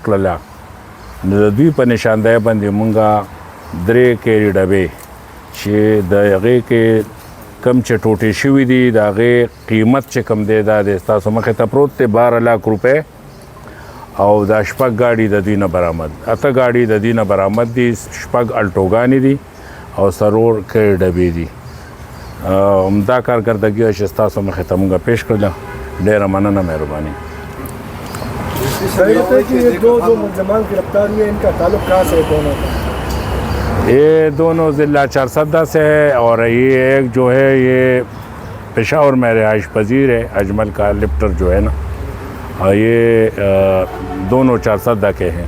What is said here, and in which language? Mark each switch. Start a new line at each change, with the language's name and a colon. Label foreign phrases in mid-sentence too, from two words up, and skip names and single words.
Pashto: کړله نو د دوی په نشاندهی باندې مونږه 3 کیري ډبې چې د هغې کې کم چې ټوټې شوي دي د هغې قیمت چې کم دی دا د ستاسو مخې ته پروت دی 12 लाख روپۍ او دا 6 ګاډي د دوی نه برآمد 8 ګاډي د دوی نه برآمد دي 6 الټوګانې دي او 4 کیري ډبې دي
Urdu: عمدہ کارکردگی اور
Pashto: ستاسو مخې ته موږ پیش کړله ډېره مننه مهرباني
Urdu: یہ دونوں ضلع 410 سے ہے اور یہ ایک جو ہے یہ پشاور میں رہائش پذیر ہے اجمل کا لفٹر جو ہے نا اور یہ دونوں 410 کے ہیں